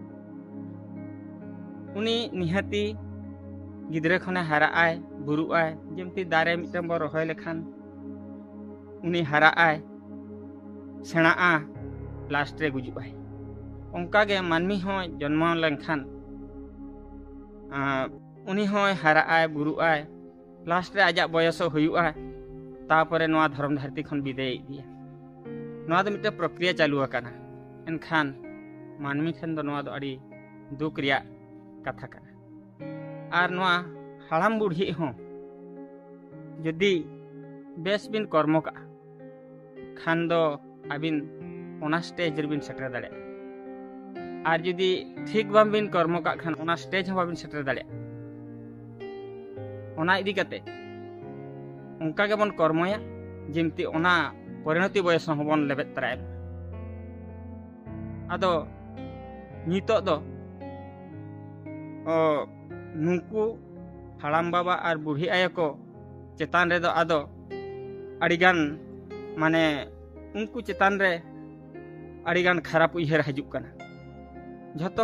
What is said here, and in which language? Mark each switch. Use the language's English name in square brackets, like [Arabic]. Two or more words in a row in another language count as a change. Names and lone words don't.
[Santali] उनी निहाती गिद्रे खने हारा आय बुरु आय जेमती दारे मिटन बो रहोय लेखान उनी हारा आय सेणा आ लास्ट रे गुजु आय उनका के मानमी हो जन्म लेखान उनी हो हारा आय बुरु आय लास्ट रे आजा बयस हुयुआ तापरे नोआ धर्म धरती खन विदाय दिया नोआ दो मिटे प्रक्रिया चालू अकना एनखान मानमी खन दो नोआ दो अड़ी दुख रिया कथा कना आर नोआ हड़ाम बुढ़ी हो जदि बेस बिन कर्म का खान दो आबिन ओना स्टेज रे बिन सेटर दाड़े आर जदि ठीक बाम बिन कर्म का खान ओना स्टेज हो बाबिन सेटर दाड़े ओना इदी कते उनका के बन कर्मया जेमती ओना परिणति बयस होबन लेबे तराय आदो नितो दो नुकु हड़ाम बाबा और बुढ़ी आया को चेतान रे दो आदो अड़ीगान माने उनको चेतान रे अड़ीगान खराब उयहर हजुक कना झतो